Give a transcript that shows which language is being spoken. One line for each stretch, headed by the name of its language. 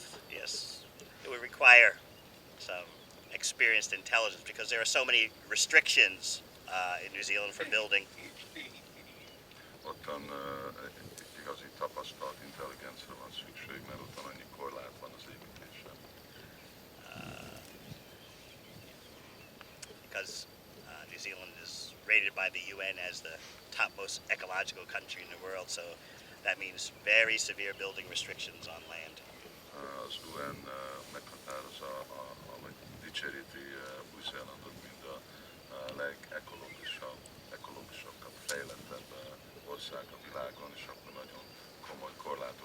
English: It would require some experienced intelligence because there are so many restrictions in New Zealand for building.
Hungarian: Ottan igazi tapasztalt intelligencia van szükség, mert ottan annyi korlát van az építésen.
English: Because New Zealand is rated by the UN as the topmost ecological country in the world, so that means very severe building restrictions on land.
Hungarian: Az UN meghatározza, vagy dicséríti Új-Zélandot, mint a legekológisabb, fejlettebb ország a világon, és akkor nagyon komoly korlátok